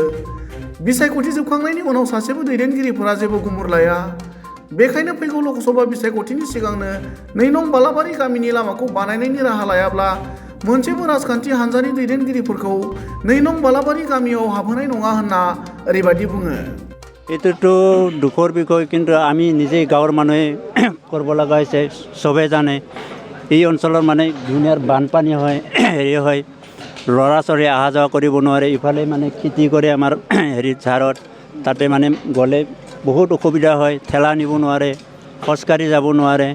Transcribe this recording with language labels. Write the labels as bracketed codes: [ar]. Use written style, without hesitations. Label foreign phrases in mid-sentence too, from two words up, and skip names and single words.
[brx] बिसायख'थि जोबखांनायनि उनाव सासेबो दैदेनगिरिफोरा जेबो गुमुर लाया। बेखायनो फैगौ लकसभा बिसायख'थिनि सिगांनो 2 नं बालाबारि गामिनि लामाखौ बानायनायनि राहा लायाब्ला मोनसेबो राजखान्थि हान्जानि दैदेनगिरिफोरखौ 2 नं बालाबारि गामियाव हाबहोनाय नङा होनना ओरैबायदि बुङो। [as] এইটোতো দুখৰ বিষয়, কিন্তু আমি নিজেই গাঁৱৰ মানুহে কৰিব লগা হৈছে। চবে জানে এই অঞ্চলৰ মানে ধুনীয়াৰ বানপানী হয়, হেৰি হয়, ল'ৰা ছোৱালী অহা যোৱা কৰিব নোৱাৰে। ইফালে মানে খেতি কৰে আমাৰ ঝাৰত, তাতে মানে গ'লে বহুত অসুবিধা হয়, ঠেলা নিব নোৱাৰে, খোজকাঢ়ি যাব নোৱাৰে।